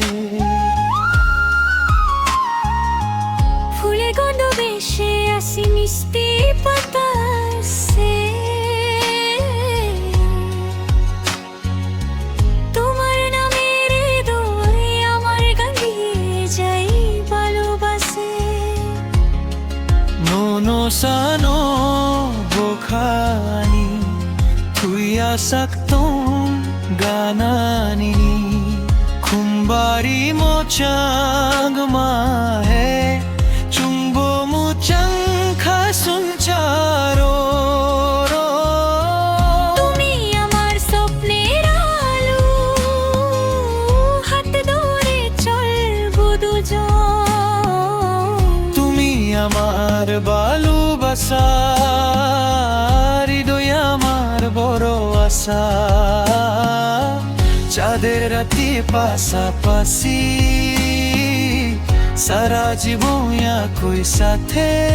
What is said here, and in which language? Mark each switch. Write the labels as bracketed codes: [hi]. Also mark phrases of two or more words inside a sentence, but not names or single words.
[bn] ফুলে গন্ধ বেশে আসি মিষ্টি বাতাসে তোমার নামের হৃদয় আমার গান গিয়ে যাই ভালোবাসে [trp] nono sano bokhani tuya sakton ganani khumbari mo chang ma hai chungbo mo chang khasun charo [bn] তুমি আমার স্বপ্নের আলো হাত ধরে চলবো দুজন তুমি আমার ভালোবাসা হৃদয় আমার বড় আশা চাঁদের রাতে পাশাপাশি সারা জীবন একই সাথে